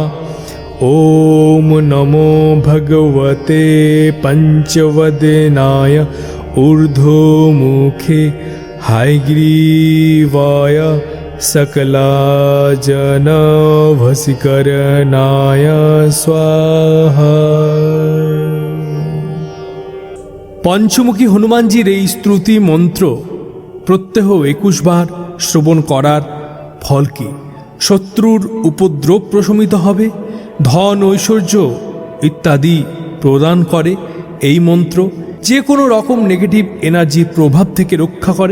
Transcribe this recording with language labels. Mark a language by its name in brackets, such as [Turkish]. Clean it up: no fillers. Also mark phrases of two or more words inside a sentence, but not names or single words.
[Sanskrit] ॐ नमो भगवते पंचवदनाय ऊर्ध्वमुखे हयग्रीवाय सकला जन वशीकरणाय स्वाहा। [Bangla] पंचमुखी हनुमानजीर এই স্তুতি মন্ত্র প্রত্যহ 21 বার শ্রবণ করার ফল কি? শত্রুর উপদ্রব প্রশমিত হবে, ধন ঐশ্বর্য ইত্যাদি প্রদান করে এই মন্ত্র। যে কোনো রকম নেগেটিভ এনার্জির প্রভাব থেকে রক্ষা করে।